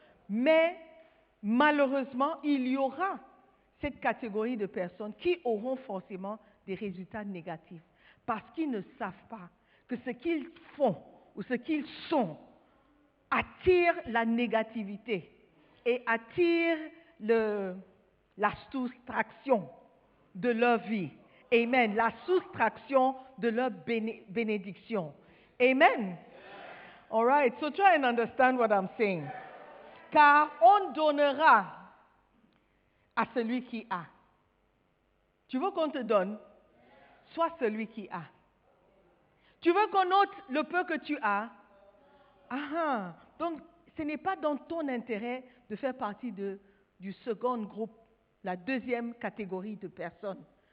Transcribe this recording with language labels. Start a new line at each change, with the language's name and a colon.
French: Mais malheureusement, il y aura cette catégorie de personnes qui auront forcément des résultats négatifs parce qu'ils ne savent pas que ce qu'ils font ou ce qu'ils sont attire la négativité et attire la soustraction de leur vie. Amen. La soustraction de leur bénédiction.
English: Amen. All right. So try and understand what I'm saying.
French: Car on donnera à celui qui a. Tu veux qu'on te donne? Sois celui qui a. Tu veux qu'on ôte le peu que tu as? Ah, donc ce n'est pas dans ton intérêt de faire partie du second groupe, la deuxième catégorie de personnes.